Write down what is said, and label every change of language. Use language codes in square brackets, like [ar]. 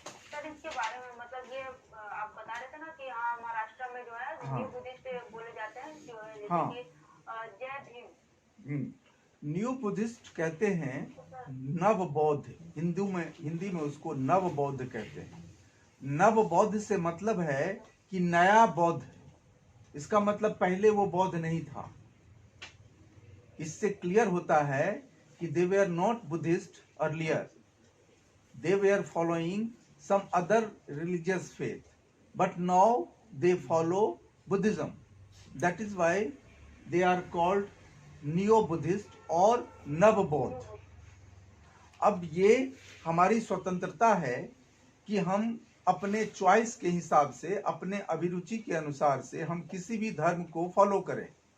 [hi] Sir इसके बारे में मतलब ये आप बता रहे थे ना कि हाँ महाराष्ट्र में जो है न्यू बुद्धिस्ट बोले जाते हैं जैसे कि जय भीम. न्यू बुद्धिस्ट कहते हैं नव बौद्ध. हिंदी में उसको नव बौद्ध कहते हैं. नव बौद्ध से मतलब है कि नया बौद्ध. इसका मतलब पहले वो बौद्ध नहीं था. इससे क्लियर होता है कि [en] they were not Buddhist earlier. They were following some other religious faith, but now they follow Buddhism. That is why they are called Neo-Buddhist और नव बौद्ध. [hi] अब ये हमारी स्वतंत्रता है कि हम अपने चॉइस के हिसाब से, अपने अभिरुचि के अनुसार से हम किसी भी धर्म को फॉलो करें.